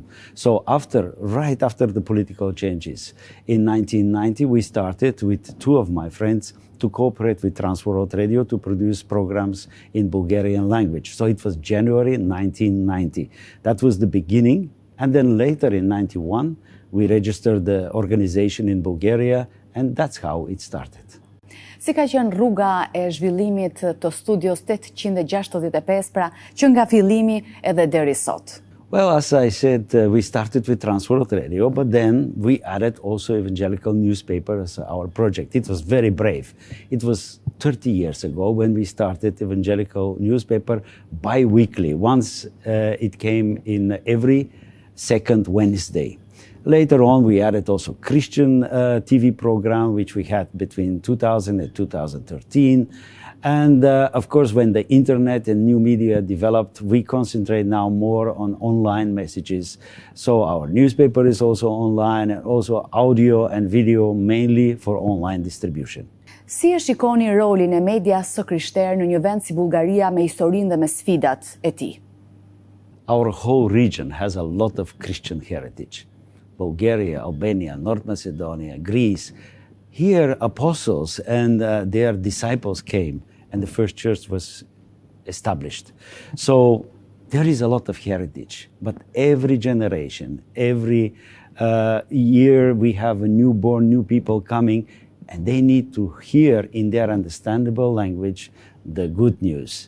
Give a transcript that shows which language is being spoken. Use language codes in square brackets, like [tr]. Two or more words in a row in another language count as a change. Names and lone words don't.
[en] So right after the political changes, in 1990, we started with two of my friends to cooperate with Transworld Radio to produce programs in Bulgarian language. So it was January 1990. That was the beginning. And then later in 91, we registered the organization in Bulgaria, and that's how it started. [sq] Si ka qenë rruga e zhvillimit të studios 865, pra që nga fillimi edhe deri sot? [en] Well, as I said, we started with Transworld Radio, but then we added also evangelical newspaper as our project. It was very brave. It was 30 years ago when we started evangelical newspaper bi-weekly. Once it came in every second Wednesday. Later on, we added also Christian TV program, which we had between 2000 and 2013. And of course, when the internet and new media developed, we concentrate now more on online messages. So our newspaper is also online, and also audio and video, mainly for online distribution. [sq] Si e shikoni rolin e medias së krishterë në një vend si Bullgaria me historinë dhe me sfidat e tij? [en] Our whole region has a lot of Christian heritage. Bulgaria, Albania, North Macedonia, Greece. Here, apostles and their disciples came, and the first church was established. So there is a lot of heritage, but every generation, every year we have a newborn, new people coming, and they need to hear in their understandable language the good news.